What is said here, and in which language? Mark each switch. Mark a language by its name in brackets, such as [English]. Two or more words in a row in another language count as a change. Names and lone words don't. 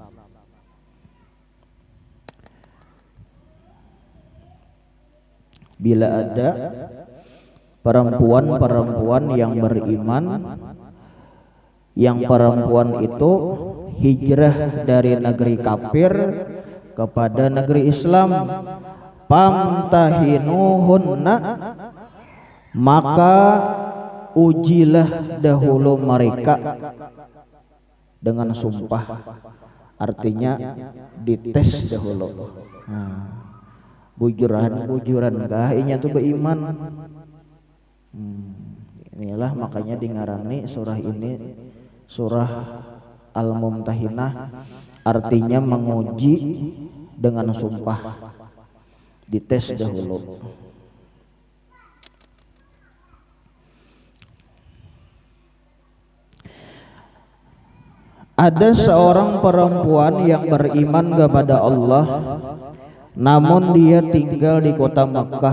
[Indonesian] Bila ada perempuan-perempuan yang beriman, yang perempuan itu hijrah dari negeri kafir kepada negeri Islam, famtahinuhunna, maka ujilah dahulu mereka dengan sumpah. Artinya dites dahulu. [Banjar] Bujuran kah inya tuh beriman. [Indonesian] Inilah makanya dingarani surah ini surah Al-Mumtahinah, artinya menguji dengan sumpah, dites dahulu. Ada seorang perempuan yang beriman kepada Allah, namun dia tinggal di kota Makkah.